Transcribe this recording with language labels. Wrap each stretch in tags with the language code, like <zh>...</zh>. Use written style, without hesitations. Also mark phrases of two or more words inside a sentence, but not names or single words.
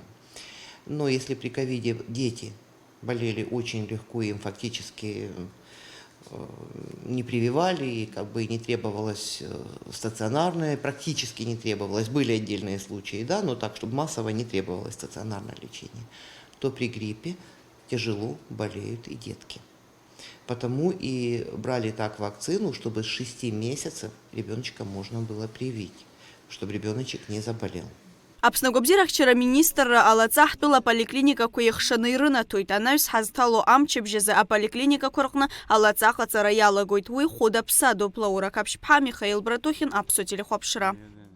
<ru>Но если при ковиде дети болели очень легко, им фактически не прививали, и как бы не требовалось стационарное, практически не требовалось, были отдельные случаи, да, но так, чтобы массово не требовалось стационарное лечение, то при гриппе тяжело болеют и детки. Потому и брали так вакцину, чтобы с 6 месяцев ребеночка можно было привить, чтобы ребеночек не заболел.</ru> <ab>Аԥсны агәабзиарахьчара министрра алаҵа ҳтәыла аполиклиникақәа иахшаны ирынаҭоит. Анаҩс ҳазҭало амчыбжьазы аполиклиникақәа рҟны алаҵа аҟаҵара иалагоит. Уи хәыда-ԥсадоуп. Лаура Каԥшь-ԥҳа, Михаил Братухин, Аԥсуа телехәаԥшра.</ab>